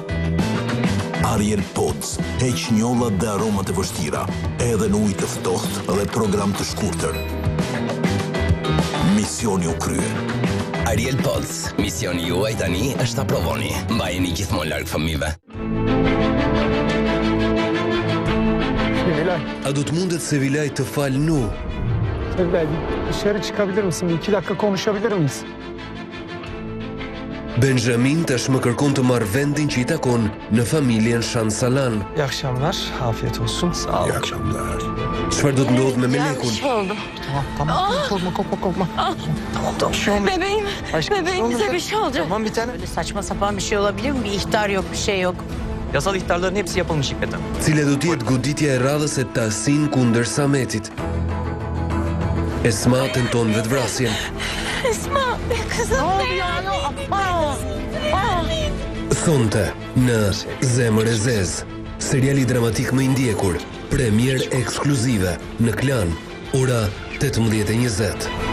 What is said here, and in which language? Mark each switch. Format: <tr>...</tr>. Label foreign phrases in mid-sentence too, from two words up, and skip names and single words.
<sq>Ariel Pods, heq njollat dhe aromat e vështira, edhe në ujë të ftohtë dhe program të shkurtër. Misioni u krye. Ariel Pods, misioni juaj tani është ta provoni. Mbajeni gjithmonë larg fëmijëve. A do të mundet Sevilaj të falë nu?</sq> <tr>Sevilay, dışarı çıkabilir misin? 2 dakika konuşabilir miyiz?</tr> <sq>Benjamin tashmë kërkon të marrë vendin që i takon në familjen Shansalan.</sq> <tr>İyi akşamlar, afiyet olsun. Sağ olun. İyi akşamlar.</tr> <sq>Çfarë do të ndodhë me Melekun?</sq> <tr>Tamam, korkma. Bebeğim bize bir şey olacak. Tamam bir tane. Böyle saçma sapan bir şey olabilir mi? Bir ihtar yok, bir şey yok. Yasal ihtarların hepsi yapılmış Hikmet'im.</tr> <sq>Cile do t'jetë goditja e radhës e Tahsin kundër Sametit. Esma tenton vetvrasjen.</sq> <tr>Esma, kızım</tr> <sq>Thonte në Zemër e Zez, seriali dramatik më i ndjekur, premier ekskluzive në Klan, ora 18:20.</sq>